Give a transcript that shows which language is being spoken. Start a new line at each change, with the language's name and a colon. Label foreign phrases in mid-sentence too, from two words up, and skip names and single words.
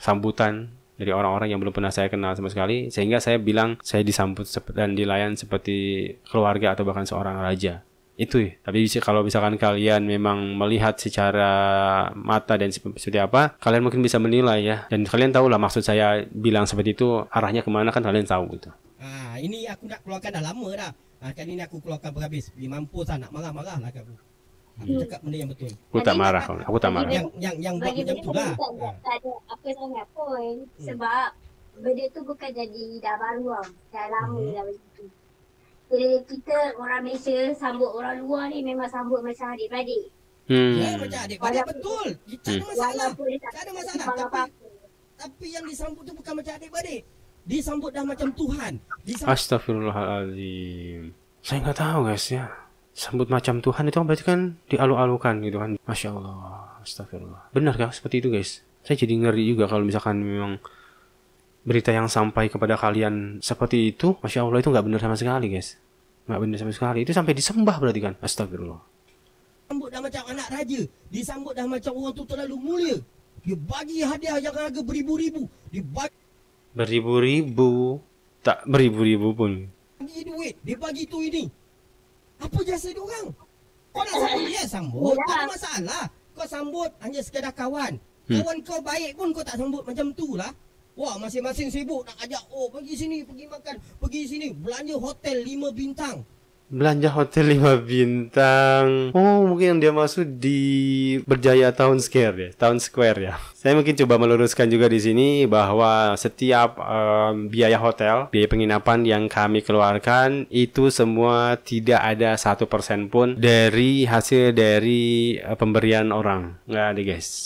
Indonesian: Sambutan dari orang-orang yang belum pernah saya kenal sama sekali, sehingga saya bilang saya disambut dan dilayan seperti keluarga atau bahkan seorang raja. Itu ya. Tapi kalau misalkan kalian memang melihat secara mata dan seperti apa, kalian mungkin bisa menilai ya. Dan kalian tahu lah maksud saya bilang seperti itu arahnya kemana, kan kalian tahu gitu.
Malay: Ini aku nak keluarkan dah lama dah. Kali ini aku keluarkan berhabis. Pergi mampus nak marah-marah lah aku. Aku cakap benda yang betul. Aku tak marah, aku tak marah. Yang buat Bagi macam benda tu lah. tak ada apa sangat pun. Sebab benda tu bukan jadi dah baru lah. Dah lama dah begitu. Jadi kita orang Malaysia sambut orang luar ni memang sambut macam adik-beradik. Ya, macam adik-beradik betul. Tak ada masalah. Walaupun dia Tak ada masalah. faham apa-apa. Tapi yang disambut tu bukan macam adik-beradik. Disambut dah macam Tuhan.
Indonesian: Astagfirullahaladzim. Saya nggak tahu guys ya. Sambut macam Tuhan itu berarti kan dialu-alukan gitu kan.
Arabic: Masya Allah. Astagfirullah.
Indonesian: Benar kah seperti itu guys? Saya jadi ngeri juga kalau misalkan memang berita yang sampai kepada kalian seperti itu.
Arabic: Masya Allah
Indonesian: itu nggak benar sama sekali guys. Nggak benar sama sekali. Itu sampai disembah berarti kan. Astagfirullah.
Malay: Disambut dah macam anak raja. Disambut dah macam orang tu terlalu mulia. Dia bagi hadiah yang harga beribu-ribu. Dia Beribu-ribu. Tak beribu-ribu pun. bagi duit. Dia bagi tu ini. Apa jasa dia orang? Kau nak sambut dia, sambut. Tak ada masalah. Kau sambut hanya sekadar kawan. Kawan kau baik pun kau tak sambut macam tu lah. Wah, masing-masing sibuk nak ajak. Oh, pergi sini, pergi makan. Pergi sini, belanja hotel 5 bintang.
Indonesian: Belanja hotel 5 bintang. Oh, mungkin yang dia maksud di Berjaya Town Square ya, Town Square ya. Saya mungkin coba meluruskan juga di sini bahwa setiap biaya hotel, biaya penginapan yang kami keluarkan itu semua tidak ada 1% pun dari hasil dari pemberian orang. Nggak ada guys.